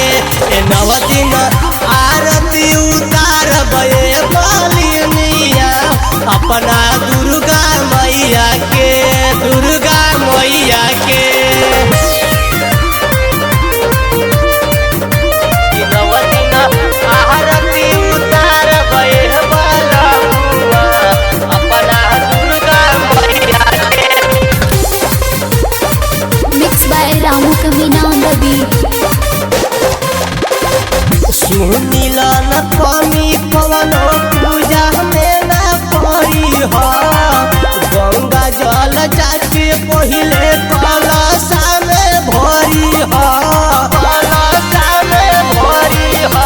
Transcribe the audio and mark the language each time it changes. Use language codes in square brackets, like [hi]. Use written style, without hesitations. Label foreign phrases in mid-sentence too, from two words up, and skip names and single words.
[bho] नव दिन आरती उतार बे मालिनिया अपना दुर्गा मैया के, दुर्गा मैया के। नव दिन आरती उतार बे बालुआ अपना दुर्गा मैया के। [en] Mixed by Ramu Kamina on the beat. [bho] सुनील न कमी पवनो पूजा में न पड़ी हो। गंगा जल जाके पहिले कलशा में भरी हो, कलशा में भरी हो।